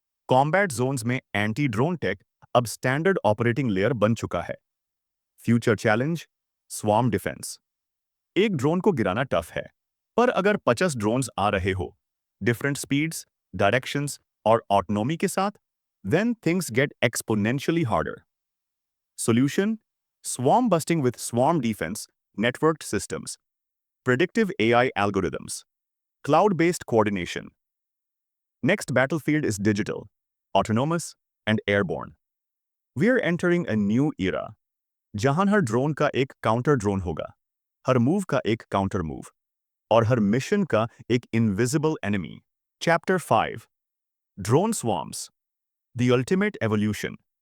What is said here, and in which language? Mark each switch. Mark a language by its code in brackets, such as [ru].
[hi] Combat Jones में anti drone take अब standard operating layer बन चुका है। Future challenge, swarm defence. एक ड्रोन को गिराना टफ है, पर अगर 50 ड्रोन्स आ रहे हो, डिफरेंट स्पीड्स, डायरेक्शंस और ऑटोनॉमी के साथ, then things get exponentially harder. [en] Solution: swarm busting with swarm defense, networked systems, predictive AI algorithms, cloud-based coordination. Next battlefield is digital, autonomous, and airborne. [hi] We're entering a new era, जहां हर drone का एक counter drone होगा, हर move का एक counter move, और हर mission का एक invisible enemy. [en] Chapter 5, drone swarms, the ultimate evolution.